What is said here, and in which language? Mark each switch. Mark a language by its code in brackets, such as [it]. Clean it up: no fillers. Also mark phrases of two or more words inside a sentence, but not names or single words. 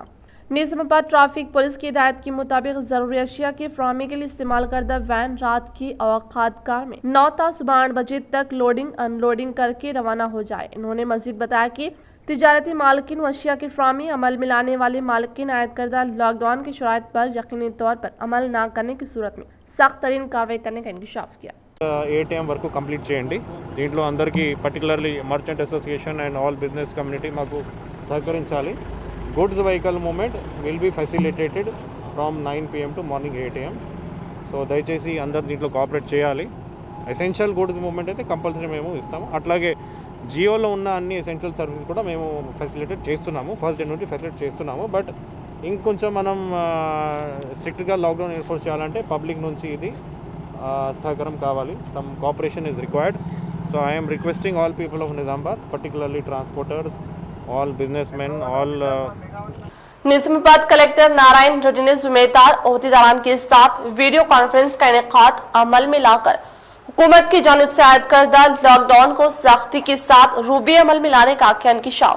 [ur] निजामाबाद [en] traffic police [ur] کی ہدایت کے مطابق ضروری اشیا کی فراہمی کے لیے استعمال کردہ وین رات کی اوقات کار میں 9 تا صبح 8 بجے تک [en] loading unloading [ur] کر کے روانہ ہو جائے. انہوں نے مزید بتایا کہ تجارتی مالکین و اشیا کی فراہمی عمل میں لانے والے مالکین عائد کردہ لاک ڈاؤن کی شرائط پر یقینی طور پر عمل نہ کرنے کی صورت میں سخت ترین کارروائی کرنے کا انکشاف کیا. [te] 8 AM వరకు కంప్లీట్ చేయండి. దీంట్లో అందరికీ [en] particularly merchant association and all business community [te] మాకు సహకరించాలి. [en] goods vehicle movement will be facilitated from 9 PM to morning 8 AM. [te] సో దయచేసి అందరు దీంట్లో కోఆపరేట్ చేయాలి. [en] essential goods movement [te] అయితే కంపల్సరీ మేము ఇస్తాము. అట్లాగే జియోలో ఉన్న అన్ని [en] essential service [te] కూడా మేము ఫెసిలిటేట్ చేస్తున్నాము. [en] first day [te] నుండి ఫెసిలిటేట్ చేస్తున్నాము. బట్ ఇంకొంచెం మనం స్ట్రిక్ట్గా [en] lockdown enforce [te] చేయాలంటే పబ్లిక్ నుంచి ఇది సహకారం కావాలి. [en] some cooperation is required. So I'm requesting all people of Nizamabad, particularly transporters, all businessman, all [ur] نظام آباد کلکٹر نارائن ریڈی نے ذمہ دار عہدیداران کے ساتھ [en] video conference [ur] کا انعقاد عمل میں لا کر حکومت کی جانب سے عائد کردہ لاک ڈاؤن کو سختی کے ساتھ روبہ عمل میں لانے کا کیا انکشاف.